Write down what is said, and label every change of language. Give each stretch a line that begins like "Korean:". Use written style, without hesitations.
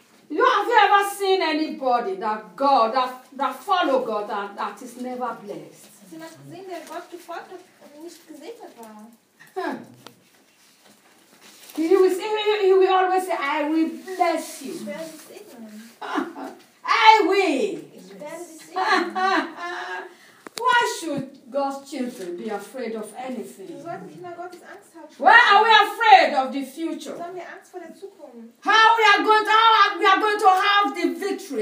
English: You have you ever seen anybody that follow God that is never blessed?
German: Hast du gesehen, der Gott gefolgt hat und nicht gesegnet war?
English: He will always say, I will bless you.
German: Ich werde dich segnen.
English: I will.
German: Ich werde dich segnen.
English: Why should God's children be afraid of anything? Why are we afraid of the future? How we are going to, how we are going to have the victory?